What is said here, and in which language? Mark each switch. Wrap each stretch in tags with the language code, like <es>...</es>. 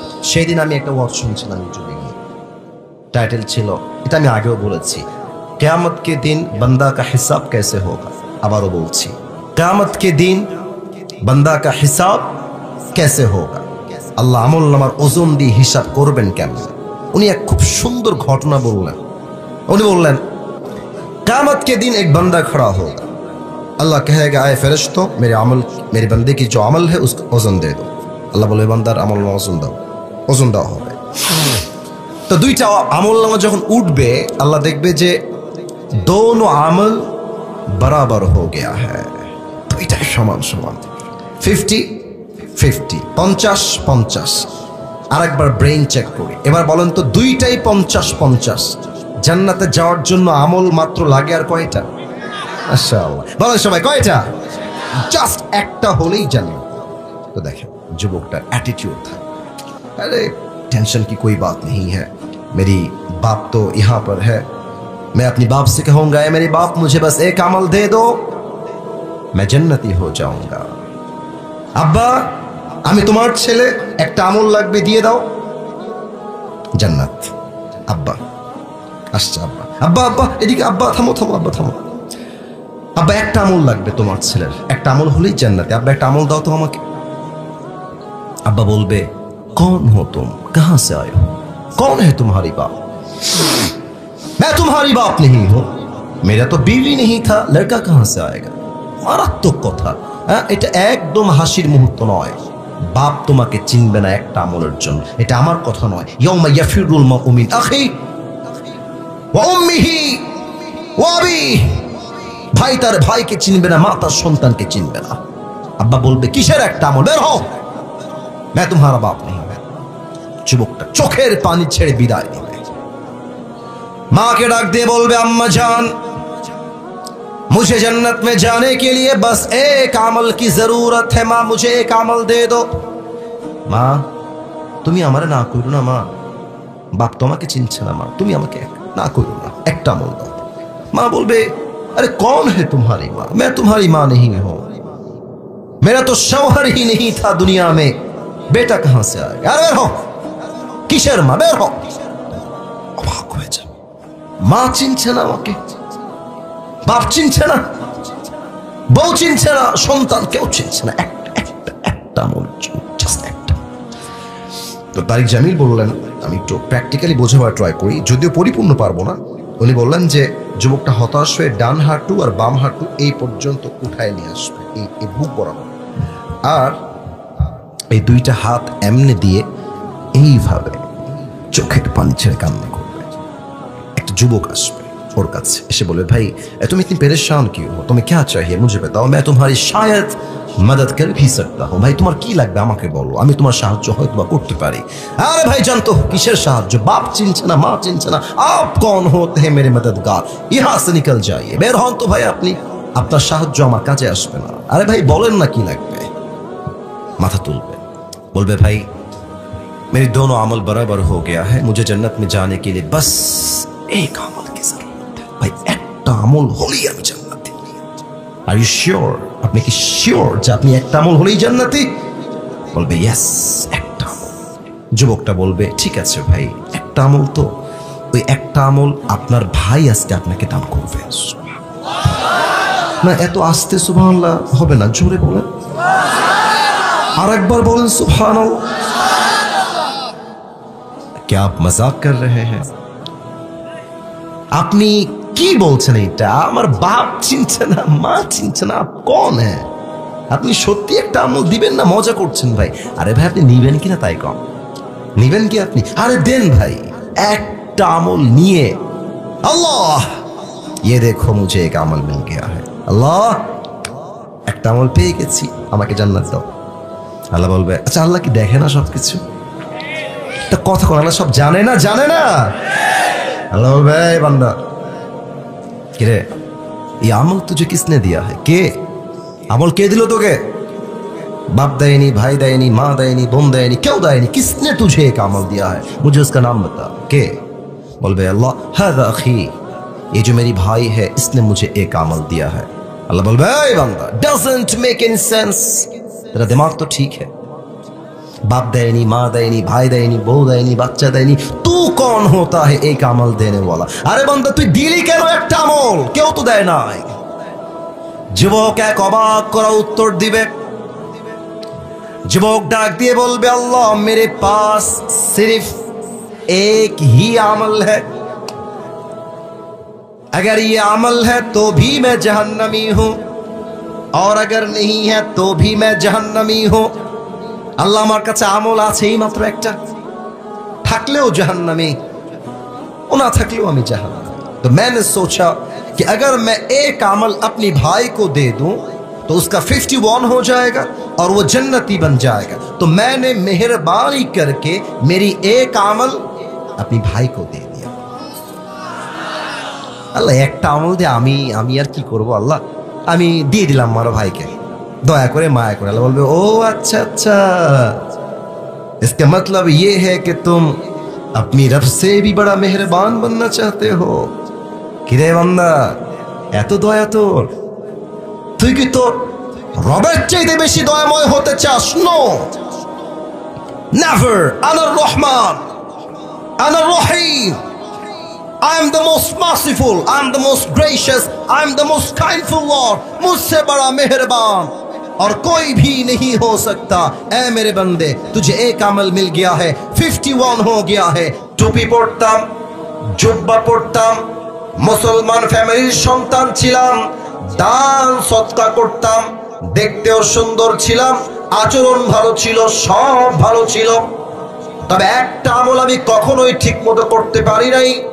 <bn>সেদিন আমি একটা ওয়াজ শুনছিলাম ইউটিউবে গিয়ে, টাইটেল ছিল, এটা আমি আগেও বলেছি,</bn> <hi>কিয়ামত কে দিন বান্দা কা হিসাব कैसे होगा।</hi> <bn>আবারও বলছি,</bn> <hi>কিয়ামত কে দিন বান্দা কা হিসাব कैसे होगा।</hi> <bn>আল্লাহ আমলনামার ওজন দিয়ে হিসাব করবেন কেমন। উনি এক খুব সুন্দর ঘটনা বললেন। উনি বললেন,</bn> <hi>कियामत के दिन एक बंदा खड़ा होगा, अल्लाह कहेगा आए फरिश्तो मेरे अमल, मेरे बंदे की जो अमल है उसको ওজন दे दो।</hi> <bn>আল্লাহ বলে বান্দার আমলনামা ওজন দেওয়া হবে। তো দুইটা আমলনামা যখন উঠবে, আল্লাহ দেখবে যে दोनों আমল</bn> <hi>बराबर हो गया है,</hi> <bn>দুইটাই সমান সমান, 50-50, 50-50। আরেকবার ব্রেইন চেক করি, এবার বলেন তো দুইটাই 50-50। জান্নাতে যাওয়ার জন্য আমল মাত্র লাগে আর কয়টা? মাশাআল্লাহ, বলেন সবাই কয়টা? জাস্ট একটা হলেই জান্নাত। তো দেখেন যুবকটার অ্যাটিটিউড</bn> <hi>था, अरे टेंशन की कोई बात नहीं है, मेरी बाप तो यहाँ पर है, मैं अपनी बाप से कहूंगा मेरे बाप मुझे बस एक अमल दे दो, मैं जन्नती हो जाऊंगा।</hi> <bn>अब्बा আমি তোমার ছেলে, একটা আমল লাগবে দিয়ে দাও, জান্নাত। আব্বা আসছে, আব্বা আব্বা আব্বা এদিকে, আব্বা থামো থামো, আব্বা থামো, আব্বা একটা আমল লাগবে তোমার ছেলের, একটা আমল হলেই জান্নাতে, আব্বা একটা আমল দাও তো আমাকে। আব্বা বলবে,</bn> <hi>कौन हो तुम, कहां से आए हो, कौन है तुम्हारी बाप? मैं तुम्हारी बाप नहीं हूं, मेरा तो बीवी नहीं था, लड़का कहां से आएगा।</hi> <bn>মারাত্মক কথা, এটা একদম হাসির মুহূর্ত নয়। বাপ তোমাকে চিনবে না একটা আমলের জন্য, এটা আমার কথা নয়।</bn> <ar>ইয়াউমা ইয়াফিরুল মারউ মিন আখি ওয়া উম্মিহি ওয়া আবিহি,</ar> <bn>ভাই তার ভাইকে চিনবে না, মা তার সন্তানকে চিনবে না। আব্বা বলবে, কিসের একটা আমল, বের হও,</bn> <hi>मैं तुम्हारा बाप नहीं।</hi> <bn>যুবকটা চোখের পানি ছেড়ে বিদায় দিবে। মাকে ডাক দিয়ে বলবে,</bn> <hi>अम्मा जान मुझे जन्नत में जाने के लिए बस एक अमल की जरूरत है, माँ मुझे एक अमल दे दो।</hi> <bn>মা তুমি আমারে না কইরো না, মা বাপ তোমাকে চিনছে না, মা তুমি আমাকে না কইরো না, একটা আমল দাও। মা বলবে,</bn> <hi>अरे कौन है तुम्हारी माँ, मैं तुम्हारी माँ नहीं हूं, मेरा तो शौहर ही नहीं था दुनिया में, बेटा कहां से आएगा।</hi> <bn>अरे बेर हो, কিসের মা, বের হও। অবাক হয়ে যাবে, মা চিনছে না আমাকে, বাপ চিনছে না, বউ চিনছে না, সন্তান কেউ চিনছে না, একটা আমল, জাস্ট একটা। তো তারিক জামিল বললেন, আমি একটু প্র্যাকটিক্যালি বোঝাবার ট্রাই করি, যদিও পরিপূর্ণ পারবো না। উনি বললেন যে যুবকটা হতাশ হয়ে ডান হাঁটু আর বাম হাঁটু এই পর্যন্ত উঠায় নিয়ে আসবে, এই বুক বরাবর, আর এই দুইটা হাত এমনি দিয়ে এইভাবে চোখের পানি ছেড়ে কান্না করবে। একটা যুবক আসবে ওর কাছে, এসে বলবে, ভাই</bn> <hi>तुम इतनी परेशान क्यों हो, तुम्हें क्या चाहिए मुझे बताओ, मैं तुम्हारी शायद मदद कर भी सकता हूं।</hi> <bn>ভাই তোমার কি লাগবে আমাকে বলো, আমি তোমার সাহায্য হয়তো বা করতে পারি। আরে ভাই জানতো কিসের সাহায্য, বাপ চিনছে না, মা চিনছে না,</bn> <hi>आप कौन होते हैं मेरे मददगार, यहाँ से निकल जाइए,</hi> <bn>বের হন তো ভাই আপনি, আপনার সাহায্য আমার কাজে আসবে না। আরে ভাই বলেন না কি লাগবে। মাথা তুলবে, বলবে, ভাই</bn> <hi>मेरे दोनों अमल बराबर हो गया है, मुझे जन्नत में जाने के लिए बस एक अमल की जरूरत है।</hi> <bn>भाई একটা আমল হলেই আমি জান্নাতি।</bn> <en>are you sure,</en> <bn>আপনি কি শিওর যে আপনি একটা আমল হলেই জান্নাতি? বলবে, ইয়েস একটা আমল। যুবকটা বলবে, ঠিক আছে ভাই, একটা আমল তো, ওই একটা আমল আপনার ভাই আজকে আপনাকে দান করবে। না এত আস্তে সুবহানাল্লাহ হবে না, জোরে বলেন, আর একবার বলেন সুবহানাল্লাহ।</bn> <hi>क्या आप मजाक कर रहे हैं?</hi> <bn>আপনি কি বলছেন এটা? আমার বাপ চিনছে না, মা চিনছে না, কোন হ্যাঁ? আপনি সত্যি একটা আমল দিবেন না মজা করছেন ভাই? আরে ভাই আপনি নিবেন কিনা তাই কম, নিবেন কি আপনি? আরে দেন ভাই, একটা আমল নিয়ে, আল্লাহ</bn> <hi>ये देखो मुझे एक</hi> <bn>আমল</bn> <hi>मिल गया है,</hi> <bn>আল্লাহ একটা আমল পেয়ে গেছি, আমাকে জান্নাত দাও। আল্লাহ বলবে, আচ্ছা আল্লাহ কি দেখে না সবকিছু? একটা কথা কোন আল্লাহ সব জানে না, জানে না? আল্লাহ বলবে এই বান্দা কিরে</bn> <hi>ये अमल तुझे किसने दिया है? के अमल के दिलो তোকে? बाप देनी, भाई देनी, माँ देनी, बहन देनी, क्यों देनी? किसने तुझे एक अमल दिया है? मुझे उसका नाम बता। के बोलबे अल्लाह</hi> <ar>हादा अखी,</ar> <hi>ये जो मेरी भाई है इसने मुझे एक अमल दिया है। अल्लाह बोलबे ए बंदा</hi> <en>doesn't make any sense,</en> <hi>तेरा दिमाग तो ठीक है, बाप देनी, माँ देनी, भाई देनी, बहू देनी, बच्चा देनी, तू कौन होता है एक अमल देने वाला?</hi> <bn>अरे बंदा তুই দিলি কেন একটা আমল? কেউ তো দেয় নাই। যুবক এক অবাক করা উত্তর দিবে। যুবক ডাক দিয়ে বলবে</bn> <hi>अल्लाह मेरे पास सिर्फ एक ही अमल है, अगर ये अमल है तो भी मैं जहन्नमी हूं और अगर नहीं है तो भी मैं जहन्नमी हूं।</hi> <bn>अल्लाह আমার কাছে আমল আছে এই মাত্র একটা, থাকলেও জাহান্নামী ও না থাকলেও আমি জাহান্নামী।</bn> <hi>तो मैंने सोचा कि अगर मैं एक अमल अपनी भाई को दे दूं तो उसका 51 हो जाएगा और वो जन्नती बन जाएगा। तो मैंने मेहरबानी करके मेरी एक अमल अपनी भाई को दे दिया।</hi> <bn>अल्लाह একটা আমল দিয়ে আমি আর কি করব আল্লাহ, আমি দিয়ে দিলাম আমার ভাইকে, দয়া করে মায়া করে। আল্লাহ বলবে ও</bn> <hi>अच्छा अच्छा, इसका मतलब ये है कि तुम अपनी रब से भी बड़ा मेहरबान बनना चाहते हो।</hi> <bn>কিরে বান্দা এত দয়া তোর, তুই কি তোর রবের চাইতে বেশি দয়াময় হতে চাস? No never.</bn> <ar>আনার রহমান, আনার রহিম,</ar> <en>I am the most merciful, I am the most gracious, I am the most kindful Lord,</en> <hi>मुझसे बड़ा मेहरबान और कोई भी नहीं हो सकता। ऐ मेरे बंदे तुझे एक अमल मिल गया है, 51 हो गया है।</hi> <bn>टोपी পড়তাম, জুব্বা পড়তাম, মুসলমান ফ্যামিলির সন্তান ছিলাম, দান সদকা করতাম, দেখতেও সুন্দর ছিলাম, আচরণ ভালো ছিল, সব ভালো ছিল, তবে একটা আমল আমি কখনোই ঠিক মতো করতে পারি নাই।</bn>